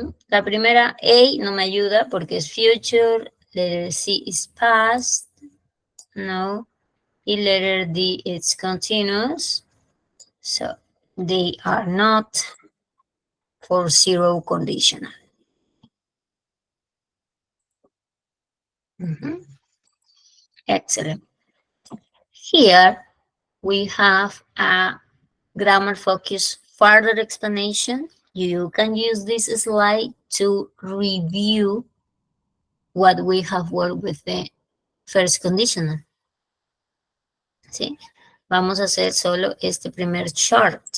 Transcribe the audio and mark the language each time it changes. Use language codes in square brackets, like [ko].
[es] La primera A no me ayuda porque es future. [en] Letter C is past. No. Y letter D is continuous. So they are not for zero conditional. Excellent. Here we have a grammar focus further explanation. You can use this slide to review what we have worked with the first conditional. [es] ¿Sí? Vamos a hacer solo este primer chart.